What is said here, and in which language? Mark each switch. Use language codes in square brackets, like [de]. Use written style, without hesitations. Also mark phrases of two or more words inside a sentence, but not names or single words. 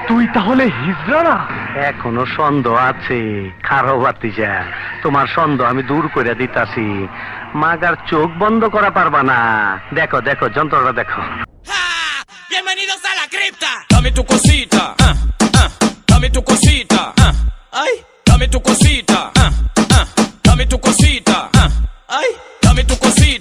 [bn] তাহলে হিজড়া না? এখনো সন্দেহ আছে। খারো বাতিজা, তোমার সন্দেহ আমি দূর করে দিতাছি। মাগার চোখ বন্ধ করা পারবা না। দেখো দেখো যন্ত্রটা দেখো। [es] Bienvenidos a la cripta. Dame tu cosita, dame tu cosita, ay, dame tu cosita, dame tu cosita, ay, dame tu cosita.